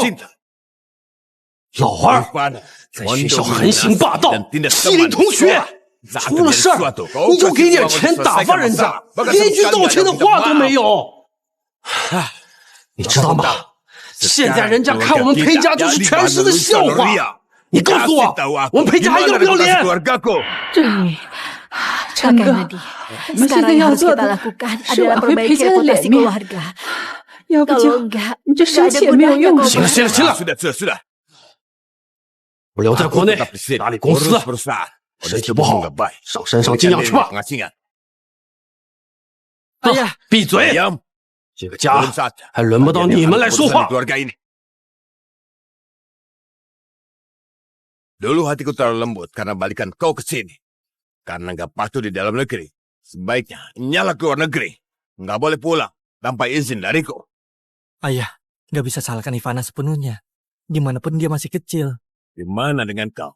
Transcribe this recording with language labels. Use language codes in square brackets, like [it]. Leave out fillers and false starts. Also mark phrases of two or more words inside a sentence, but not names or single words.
[zh] 老二在学校横行霸道，欺凌同学。出了事儿，你就给点钱打发人家，连句道歉的话都没有。你知道吗？现在人家看我们裴家就是全市的笑话。你告诉我，我们裴家还要不要脸？ [id] Kak Kennedy, sekarang yang harus kita lakukan adalah perbaiki reputasi keluarga. Kalau enggak, nggak ada gunanya. [zh] 行了，我留在国内打理公司，身体不好，上山上静养去吧。哎呀，闭嘴！这个家还轮不到你们来说话。 [id] Dulu hatiku terlalu lembut karena balikan kau ke sini. Karena nggak patuh di dalam negeri. Sebaiknya nyala keluar negeri. Nggak boleh pulang tanpa izin dariku. Ayah, nggak bisa salahkan Ivana sepenuhnya. Dimanapun dia masih kecil. Gimana dengan kau?